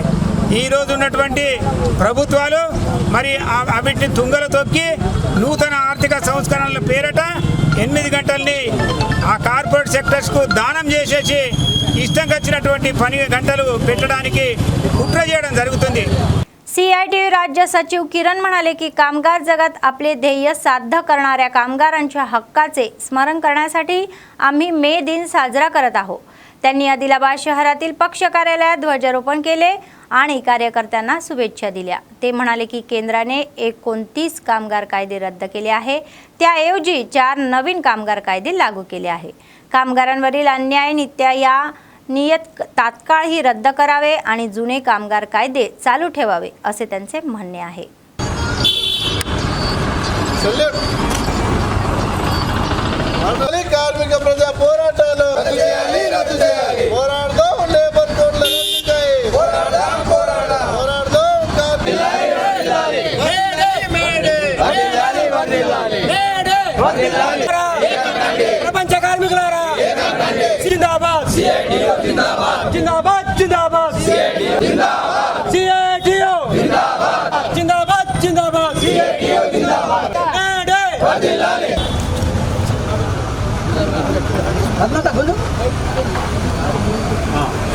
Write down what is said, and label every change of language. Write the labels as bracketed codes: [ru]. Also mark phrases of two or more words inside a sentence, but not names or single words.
[te] ఈ రోజు ఉన్నటువంటి ప్రభుత్వాలు మరి అవిటిని తుంగలు తొక్కి నూతన ఆర్థిక సంస్కరణల పేరిట 8 గంటల్ని ఆ కార్పొరేట్ సెక్టర్స్కు దానం చేసేసి ఇష్టంగా వచ్చినటువంటి పని గంటలు పెట్టడానికి కుట్ర చేయడం జరుగుతుంది। [mr] सीआयटीयू राज्य सचिव किरण म्हणाले की कामगार जगात आपले ध्येय साध्य करणाऱ्या कामगारांच्या हक्काचे स्मरण करण्यासाठी आम्ही मे दिन साजरा करत आहोत। त्यांनी आदिलाबाद शहरातील पक्ष कार्यालयात ध्वजारोपण केले आणि कार्यकर्त्यांना शुभेच्छा दिल्या। ते म्हणाले की केंद्राने 29 कामगार कायदे रद्द केले आहे, त्याऐवजी 4 नवीन कामगार कायदे लागू केले आहे। कामगारांवरील अन्याय या नियत तात्काळ ही रद्द करावे आणि जुने कामगार कायदे चालू ठेवावे, असे त्यांचे म्हणणे आहे। [te] కార్మిక ప్రజా పోరాటాలు పోరాడదాం, లేబర్ కోడ్ల రద్దుకై పోరాడదాం, ప్రపంచ కార్మికులారా జిందాబాద్, జిందాబాద్, జిందాబాద్, సిఐటియు జిందాబాద్, జిందాబాద్, జిందాబాద్।